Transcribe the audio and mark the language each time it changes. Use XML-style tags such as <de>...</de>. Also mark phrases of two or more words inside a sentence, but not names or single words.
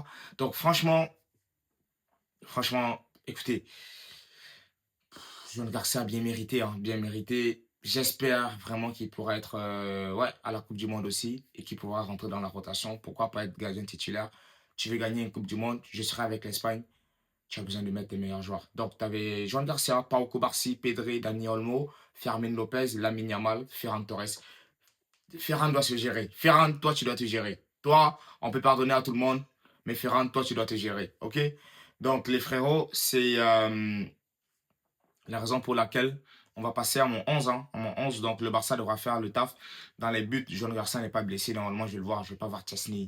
<fr>Donc franchement, écoutez, John Garcia a bien mérité, hein, bien mérité. J'espère vraiment qu'il pourra être ouais, à la Coupe du Monde aussi et qu'il pourra rentrer dans la rotation. Pourquoi pas être gardien titulaire? Tu veux gagner une Coupe du Monde? Je serai avec l'Espagne. tu as besoin de mettre tes meilleurs joueurs. Donc, tu avais Joan Garcia, Pau Cubarsí, Pedri, Dani Olmo, Fermin Lopez, Lamine Yamal, Ferran Torres. Ferran doit se gérer. Ferran, toi, tu dois te gérer. Toi, on peut pardonner à tout le monde, mais Ferran, toi, tu dois te gérer. OK? Donc, les frérots, c'est la raison pour laquelle on va passer à mon 11. Hein, à mon 11, donc le Barça devra faire le taf. Dans les buts, Joan Garcia n'est pas blessé. Normalement, je vais le voir. Je ne vais pas voir Chesney.</fr>